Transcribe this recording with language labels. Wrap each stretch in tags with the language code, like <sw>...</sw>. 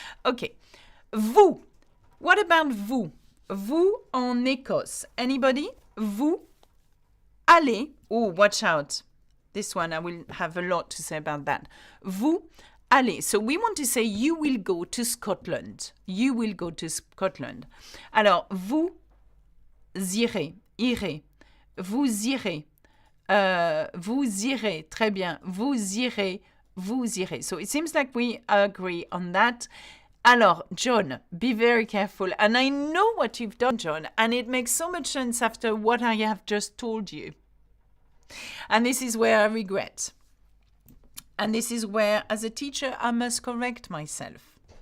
<en>Okay. Vous. What about vous?</en> <fr>Vous en Écosse.</fr> <en>Anybody?</en> <fr>Vous allez.</fr> <en>Oh, watch out. This one, I will have a lot to say about that.</en> <fr>Vous allez.</fr> <en>So we want to say you will go to Scotland. You will go to Scotland.</en> <fr>Alors, vous irez. Irez. Vous irez. Vous irez. Très bien. Vous irez. Vous irez.</fr> <en>So it seems like we agree on that. Alors, John, be very careful. And I know what you've done, John, and it makes so much sense after what I have just told you. And this is where I regret. And this is where, as a teacher, I must correct myself.</en>